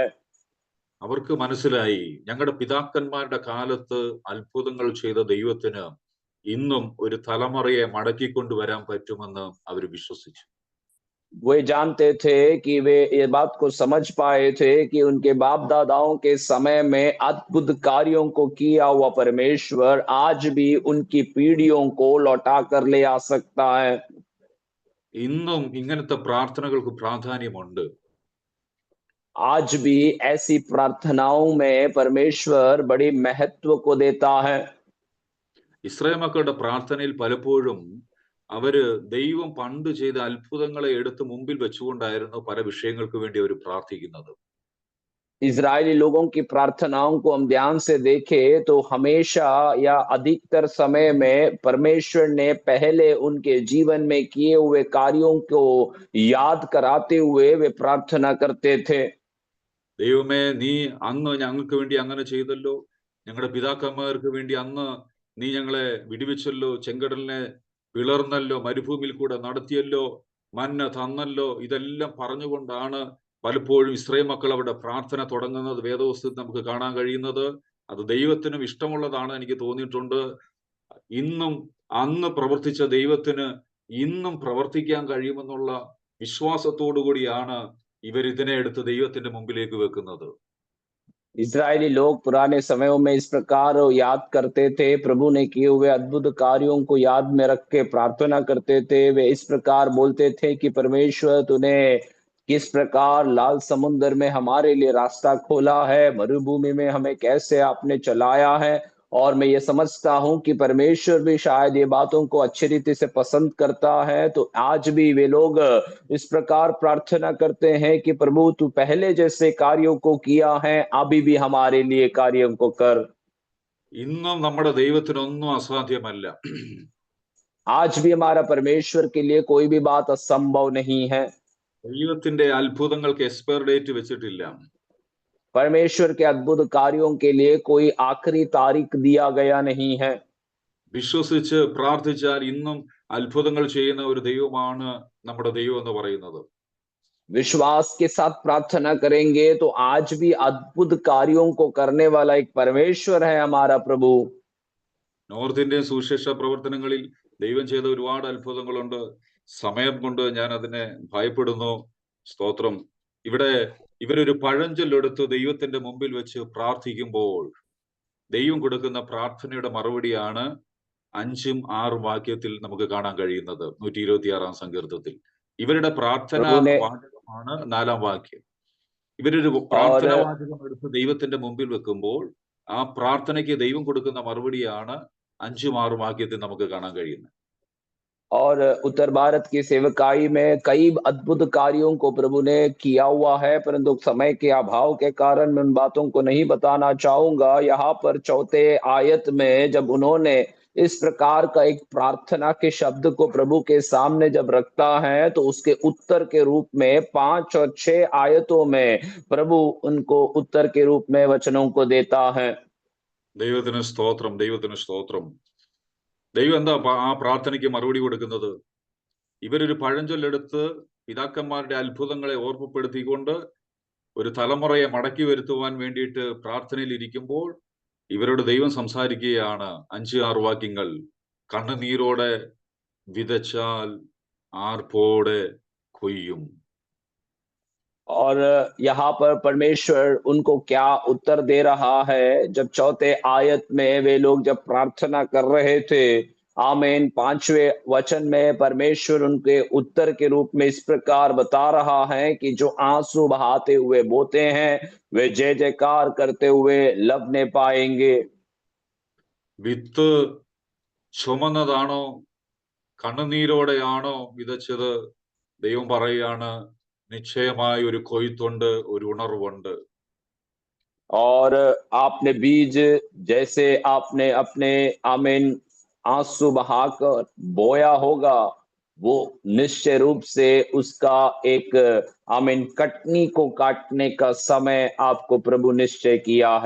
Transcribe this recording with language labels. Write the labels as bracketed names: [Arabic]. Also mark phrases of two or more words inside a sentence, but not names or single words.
[Malayalam] അവർക്ക് മനസ്സിലായി, ഞങ്ങളുടെ പിതാക്കന്മാരുടെ കാലത്ത് അത്ഭുതങ്ങൾ ചെയ്ത ദൈവത്തിന് ഇന്നും ഒരു തലമുറയെ മടക്കിക്കൊണ്ടുവരാൻ പറ്റുമെന്ന് അവർ വിശ്വസിച്ചു. [Hindi] वे जानते थे कि वे ये बात को समझ पाए थे कि उनके बाप दादाओं के समय में अद्भुत कार्यों को किया हुआ परमेश्वर आज भी उनकी पीढ़ियों को लौटा कर ले आ सकता है। [Malayalam] ഇന്നും ഇങ്ങനത്തെ പ്രാർത്ഥനകൾക്ക് പ്രാധാന്യമുണ്ട്. [Hindi] आज भी ऐसी प्रार्थनाओं में परमेश्वर बड़ी महत्व को देता है। [Malayalam] ഇസ്രായേൽ മക്കളുടെ പ്രാർത്ഥനയിൽ പലപ്പോഴും അവര് ദൈവം പണ്ട് ചെയ്ത അത്ഭുതങ്ങളെ എടുത്ത് മുമ്പിൽ വെച്ചുകൊണ്ടായിരുന്നു പല വിഷയങ്ങൾക്ക് വേണ്ടി അവർ പ്രാർത്ഥിക്കുന്നത്. [Hindi] इजरायली लोगों की प्रार्थनाओं को हम ध्यान से देखें तो हमेशा या अधिकतर समय में परमेश्वर ने पहले उनके जीवन में किए हुए कार्यों को याद कराते हुए वे प्रार्थना करते थे। [Malayalam] ദൈവമേ, നീ അന്ന് ഞങ്ങൾക്ക് വേണ്ടി അങ്ങനെ ചെയ്തല്ലോ, ഞങ്ങളുടെ പിതാക്കന്മാർക്ക് വേണ്ടി അന്ന് നീ ഞങ്ങളെ വിടുവിച്ചല്ലോ, ചെങ്കടലിനെ പിളർന്നല്ലോ, മരുഭൂമിയിൽ കൂടെ നടത്തിയല്ലോ, മന്ന തന്നല്ലോ. ഇതെല്ലാം പറഞ്ഞുകൊണ്ടാണ് പലപ്പോഴും ഇസ്രായേൽ മക്കൾ അവരുടെ പ്രാർത്ഥന തുടങ്ങുന്നത്. വേദപുസ്തകത്തിൽ നമുക്ക് കാണാൻ കഴിയുന്നത് അത് ദൈവത്തിനും ഇഷ്ടമുള്ളതാണ് എനിക്ക് തോന്നിയിട്ടുണ്ട്. ഇന്നും അന്ന് പ്രവർത്തിച്ച ദൈവത്തിന് ഇന്നും പ്രവർത്തിക്കാൻ കഴിയുമെന്നുള്ള വിശ്വാസത്തോടു കൂടിയാണ് ഇവർ ഇതിനെ എടുത്ത് ദൈവത്തിന്റെ മുമ്പിലേക്ക് വെക്കുന്നത്. [Hindi] इजरायली लोग पुराने समयों में इस प्रकार याद करते थे, प्रभु ने किए हुए अद्भुत कार्यों को याद में रख के प्रार्थना करते थे। वे इस प्रकार बोलते थे कि परमेश्वर तूने किस प्रकार लाल समुद्र में हमारे लिए रास्ता खोला है, मरुभूमि में हमें कैसे आपने चलाया है। और मैं ये समझता हूं कि परमेश्वर भी शायद ये बातों को अच्छी रीति से पसंद करता है। तो आज भी वे लोग इस प्रकार प्रार्थना करते हैं कि प्रभु तू पहले जैसे कार्यों को किया है अभी भी हमारे लिए कार्यों को कर। [Malayalam] ഇന്നും നമ്മുടെ ദൈവത്തിനൊന്നും അസാധ്യമല്ല. [Hindi] आज भी हमारा परमेश्वर के लिए कोई भी बात असंभव नहीं है। [Malayalam] ദൈവത്തിന്റെ അത്ഭുതങ്ങൾക്ക് [English] expire date [Malayalam] വെച്ചിട്ടില്ല. [Hindi] परमेश्वर के अद्भुत कार्यों के लिए कोई आखिरी तारीख दिया गया नहीं है। [Malayalam] വിശ്വസിച്ച് പ്രാർത്ഥിച്ചാൽ ഇന്നും അത്ഭുതങ്ങൾ ചെയ്യുന്ന ഒരു ദൈവമാണ് നമ്മുടെ ദൈവം എന്ന് പറയുന്നത്. [Hindi] विश्वास के साथ प्रार्थना करेंगे तो आज भी अद्भुत कार्यों को करने वाला एक परमेश्वर है हमारा प्रभु। [English] North Indian [Malayalam] സുവിശേഷ പ്രവർത്തനങ്ങളിൽ ദൈവം ചെയ്ത ഒരുപാട് അത്ഭുതങ്ങളുണ്ട്. സമയം കൊണ്ട് ഞാൻ അതിനെ ഭയപ്പെടുന്നു. സ്തോത്രം. ഇവിടെ ഇവരൊരു പഴഞ്ചൊല്ലെടുത്ത് ദൈവത്തിന്റെ മുമ്പിൽ വെച്ച് പ്രാർത്ഥിക്കുമ്പോൾ ദൈവം കൊടുക്കുന്ന പ്രാർത്ഥനയുടെ മറുപടിയാണ് 5ഉം 6ഉം വാക്യത്തിൽ നമുക്ക് കാണാൻ കഴിയുന്നത്. 126 സങ്കീർത്തനത്തിൽ ഇവരുടെ പ്രാർത്ഥന വാചകമാണ് 4ാം വാക്യം. ഇവരൊരു പ്രാർത്ഥന വാചകം എടുത്ത് ദൈവത്തിന്റെ മുമ്പിൽ വെക്കുമ്പോൾ ആ പ്രാർത്ഥനയ്ക്ക് ദൈവം കൊടുക്കുന്ന മറുപടിയാണ് 5ഉം 6ഉം വാക്യത്തിൽ നമുക്ക് കാണാൻ കഴിയുന്നത്. [Hindi] और उत्तर भारत की सेवकाई में कई अद्भुत कार्यों को प्रभु ने किया हुआ है, परंतु समय के अभाव के कारण मैं उन बातों को नहीं बताना चाहूंगा। यहाँ पर चौथे आयत में जब उन्होंने इस प्रकार का एक प्रार्थना के शब्द को प्रभु के सामने जब रखता है तो उसके उत्तर के रूप में 5 और 6 आयतों में प्रभु उनको उत्तर के रूप में वचनों को देता है। [Malayalam] ദൈവത്തിന് സ്തോത്രം, ദൈവത്തിന് സ്തോത്രം. ദൈവം എന്താ ആ പ്രാർത്ഥനയ്ക്ക് മറുപടി കൊടുക്കുന്നത്? ഇവരൊരു പഴഞ്ചൊല്ലെടുത്ത് പിതാക്കന്മാരുടെ അത്ഭുതങ്ങളെ ഓർമ്മപ്പെടുത്തിക്കൊണ്ട് ഒരു തലമുറയെ മടക്കി വരുത്തുവാൻ വേണ്ടിയിട്ട് പ്രാർത്ഥനയിൽ ഇരിക്കുമ്പോൾ ഇവരോട് ദൈവം സംസാരിക്കുകയാണ്. 5-6 വാക്യങ്ങൾ. കണ്ണുനീരോടെ വിതച്ചാൽ ആർപ്പോടെ കൊയ്യും. [Hindi] और यहाँ पर परमेश्वर उनको क्या उत्तर दे रहा है? जब चौथे आयत में वे लोग जब प्रार्थना कर रहे थे, आमीन, 5वें वचन में परमेश्वर उनके उत्तर के रूप में इस प्रकार बता रहा है कि जो आंसू बहाते हुए बोते हैं वे जय जयकार करते हुए लवने पाएंगे। [Malayalam] വിത്ത് ചുമന്നതാണോ കണ്ണുനീരോടെയാണോ വിതച്ചത്? ദൈവം പറയുകയാണ്, നിശ്ചയമായി ഒരു കൊയ്ത്തുണ്ട്, ഒരു ഉണർവുണ്ട്. [Hindi] और आपने बीज जैसे आपने अपने आमीन आंसू बहाकर बोया होगा, वो निश्चय रूप से उसका एक आमीन कटनी को काटने का समय आपको प्रभु निश्चय किया है।